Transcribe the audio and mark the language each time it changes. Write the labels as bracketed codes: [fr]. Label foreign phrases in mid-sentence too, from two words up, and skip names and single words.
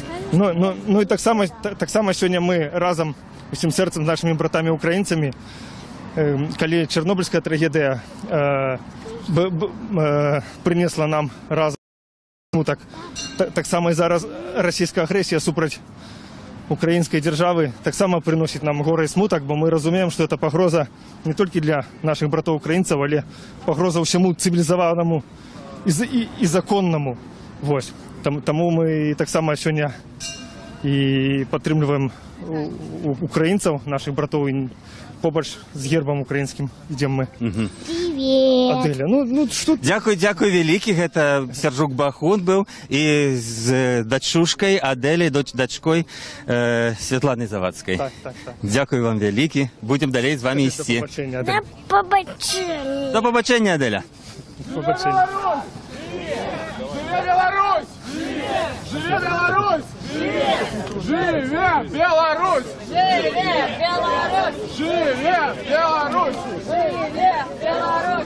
[be] Ну і таксама сёння мы разам усім сэрцам з нашымі братамі украінцамі, калі чарнобыльская трагедыя прынесла нам разам так само і зараз расійская агрэсія супраць украінскай дзяржавы таксама прыносіць нам гора і смутак, бо мы разумеем, што это пагроза не толькі для нашых братоў украінцаў, але пагроза ўсяму цывілізаванаму і законнаму. Вось. Таму мы таксама сёння [uk] і підтримуємо українців, наших братів, і побач з гербом українським йдемо ми. [ru] Аделя, ну что... [uk] Дякую великий, [ru] гэта Сяржук Бахун был, и с дочушкой Аделей, дочкой Светланы Завадской. Так. [uk] Дякую вам великий, [ru] будем далее с вами идти. [uk] До побачення. До побачення, Аделя. До побачення. [be] Живе Беларусь! Живе Беларусь! Живе Беларусь! Живе Беларусь! Живе Беларусь!